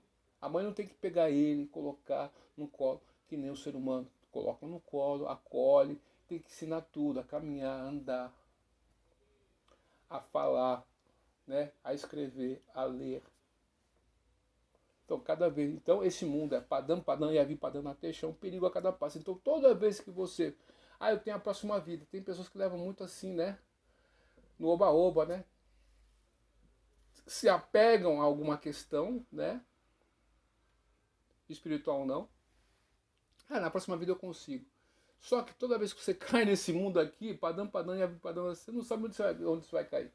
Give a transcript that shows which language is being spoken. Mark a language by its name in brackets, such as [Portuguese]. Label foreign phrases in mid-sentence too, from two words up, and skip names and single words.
[Portuguese] A mãe não tem que pegar ele e colocar no colo, que nem o ser humano. Coloca no colo, acolhe, tem que ensinar tudo, a caminhar, a andar, a falar, né, a escrever, a ler. Então, cada vez. Então, esse mundo é padam, e avi padam até é um perigo a cada passo. Então, toda vez que você. Eu tenho a próxima vida. Tem pessoas que levam muito assim, né? No oba-oba, né? Se apegam a alguma questão, né? espiritual ou não. Na próxima vida eu consigo. Só que toda vez que você cai nesse mundo aqui, padam, você não sabe onde você vai cair.